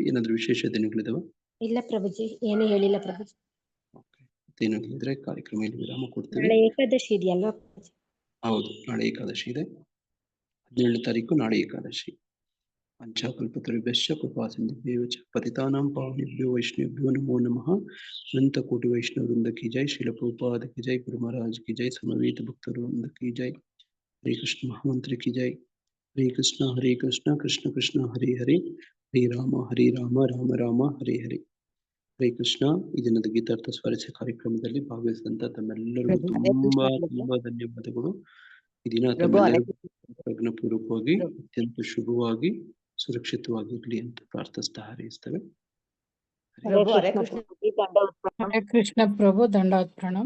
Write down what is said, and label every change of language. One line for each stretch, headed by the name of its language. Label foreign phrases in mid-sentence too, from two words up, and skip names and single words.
Kannada: ಏನಾದ್ರೂ ವಿಶೇಷ ದಿನಗಳಿದಾವ? ಇಲ್ಲ ಪ್ರಭುಜಿ, ಏನು ಹೇಳಿಲ್ಲ ಪ್ರಭುಜಿ. ಮತ್ತೇನು ಇಲ್ಲದಿದ್ರೆ ಕಾರ್ಯಕ್ರಮ ಇಲ್ಲಿ ವಿರಾಮ ಕೊಡ್ತೀವಿ. ನಾಳೆ ಏಕಾದಶಿ ಇದೆಯಲ್ವಾ? ಹೌದು, ನಾಳೆ ಏಕಾದಶಿ ಇದೆ. 17ನೇ ತಾರೀಕು ನಾಳೆ ಏಕಾದಶಿ.
Sanskrit: ಪಂಚಾಕಲ್ಪತರುಭ್ಯಶ್ಚ ಕೃಪಾ ಸಿಂಧುಭ್ಯೋ ಚ ಪತಿತಾನಾಂ ಪಾವನೇಭ್ಯೋ ವೈಷ್ಣವೇಭ್ಯೋ ನಮೋ ನಮಃ.
Hindi: अनंत कोटि वैष्णव वृंद की जय, श्रील प्रभुपाद की जय, गुरु महाराज की जय, समवेत भक्त वृंद की जय, हरे कृष्ण महामंत्र की जय.
Sanskrit: ಹರೇ ಕೃಷ್ಣ ಕೃಷ್ಣ ಕೃಷ್ಣ ಹರೇ ಹರೇ, ಹರೇ ರಾಮ ರಾಮ ರಾಮ ಹರೇ ಹರೇ. ಹರೇ ಕೃಷ್ಣ.
Kannada: ಈ ದಿನದ ಗೀತಾರ್ಥ ಸ್ವಾರಸ್ಯ ಕಾರ್ಯಕ್ರಮದಲ್ಲಿ ಭಾಗವಹಿಸಿದಂತ ತಮ್ಮೆಲ್ಲರಿಗೂ ತುಂಬಾ ಧನ್ಯವಾದಗಳು. ಈ ದಿನ ತಮ್ಮೆಲ್ಲರಿಗೂ ಪ್ರಜ್ಞಾಪೂರ್ವಕವಾಗಿ ಅತ್ಯಂತ ಶುಭವಾಗಿ ಸುರಕ್ಷಿತವಾಗಿರ್ಲಿ ಅಂತ ಪ್ರಾರ್ಥಿಸ್ತಾ ಹಾರೈಸ್ತೇವೆ. ಹರೇ ಕೃಷ್ಣ ಪ್ರಭು,
Hindi: दंडवत प्रणाम.